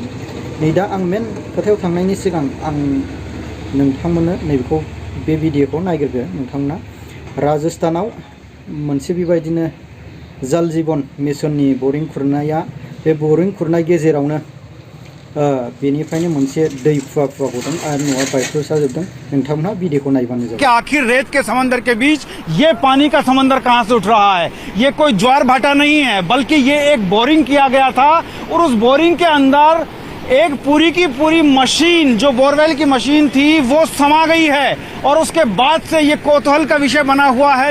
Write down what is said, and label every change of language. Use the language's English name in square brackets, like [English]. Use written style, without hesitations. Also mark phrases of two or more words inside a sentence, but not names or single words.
[Bodo] नै दा आं मेन खोथायाव थांनायनि सिगां आं नोंथांमोननो नैबेखौ बे भिडिअखौ नायग्रोदो। नोंथांमोना राजस्थानाव मोनसे बेबायदिनो जल जीवन मिशननि बरिं खुरनाया बे बरिं खुरनाय गेजेरावनो बेनिफ्रायनो मोनसे दै फुवा फुवा गदों आरो न'आ बायफ्रुसाजोबदों। नोंथांमोना भिडिअखौ नायबानो जाबाय। [Hindi] आखिर रेत के समंदर के बीच ये पानी का समंदर कहां से उठ रहा है? ये कोई ज्वार भाटा नहीं है, बल्कि ये एक बोरिंग किया गया था और उस बोरिंग के अंदर एक पूरी की पूरी मशीन जो बोरवेल की मशीन थी वो समा गई है और उसके बाद से ये कौतूहल का विषय बना हुआ है।